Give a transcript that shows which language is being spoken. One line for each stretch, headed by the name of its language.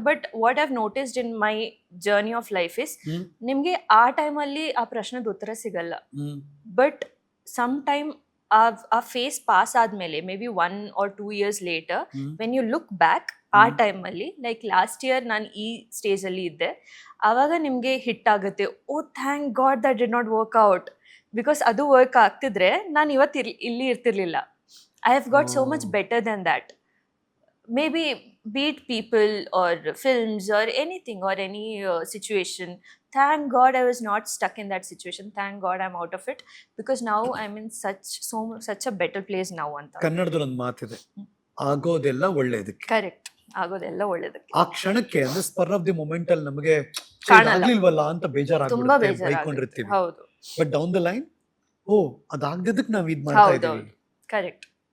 English: but what I've noticed in my journey of life is,
Kannada: ನಿಮಗೆ ಆ ಟೈಮಲ್ಲಿ ಆ ಪ್ರಶ್ನೆದ ಉತ್ತರ ಸಿಗಲ್ಲ,
English: but some time ಆ phase pass ಆದಮೇಲೆ, maybe 1 or 2 years later, when you look back ಆ ಟೈಮಲ್ಲಿ, like last year
Kannada: ನಾನು ಈ ಸ್ಟೇಜಲ್ಲಿ ಇದ್ದೆ, ಆವಾಗ ನಿಮಗೆ ಹಿಟ್ ಆಗುತ್ತೆ,
English: oh thank God that did not work out, because
Kannada: ಅದು ವರ್ಕ್ ಆಗ್ತಿದ್ರೆ ನಾನು ಇವತ್ತು ಇಲ್ಲಿ ಇರ್ತಿರ್ಲಿಲ್ಲ.
English: I have got so much better than that. Maybe be it people or films or anything or any situation, thank God I was not stuck in that situation. Thank God I'm out of it, because now I'm in such a better place now ಅಂತ.
Kannada: ಕನ್ನಡದಲ್ಲಿ ಒಂದು ಮಾತಿದೆ, ಆಗೋದೆಲ್ಲ ಒಳ್ಳೇದಕ್ಕೆ. Correct, ಆಗೋದೆಲ್ಲ ಒಳ್ಳೇದಕ್ಕೆ. ಆ ಕ್ಷಣಕ್ಕೆ ಅಂದ್ರೆ
English: spur of the moment
Kannada: ಅಲ್ಲಿ ನಮಗೆ ಕಾಣಲ್ಲ. ಆಗ್ಲಿಲ್ವಲ್ಲ ಅಂತ ತುಂಬಾ ಬೇಜಾರಾಗ್ಬಿಡುತ್ತೆ, ಬೇಜಾರಾಗುತ್ತೆ. ಬೈಕೊಂಡಿರ್ತೀವಿ. ಹೌದು
English: but down the line,
Kannada: ಓ ಅದಾಗ್ದಿದ್ದಕ್ಕೆ ನಾವ್ ಇದ್ ಮಾಡ್ತಾ ಇದೀವಿ. ಹೌದೌದು, ಕರೆಕ್ಟ್.